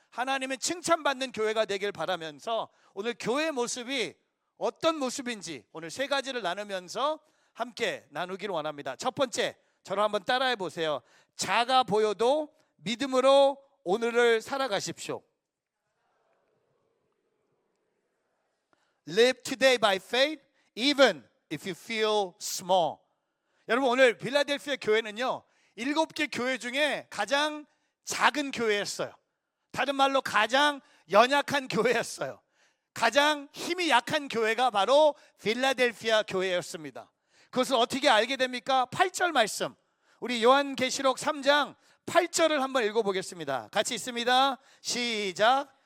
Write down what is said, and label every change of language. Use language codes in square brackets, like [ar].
[ko] 하나님의 칭찬받는 교회가 되길 바라면서 오늘 교회의 모습이 어떤 모습인지 오늘 세 가지를 나누면서 함께 나누기를 원합니다. 첫 번째, 저를 한번 따라해 보세요. 작아 보여도 믿음으로 오늘을 살아가십시오. [en] Live today by faith, even if you feel small. [ko] 여러분, 오늘 필라델피아 교회는요, 7개 교회 중에 가장 작은 교회였어요. 다른 말로 가장 연약한 교회였어요. 가장 힘이 약한 교회가 바로 필라델피아 교회였습니다. 그것을 어떻게 알게 됩니까? 8절 말씀, 우리 요한계시록 3장 8절을 한번 읽어보겠습니다. 같이 있습니다. 시작.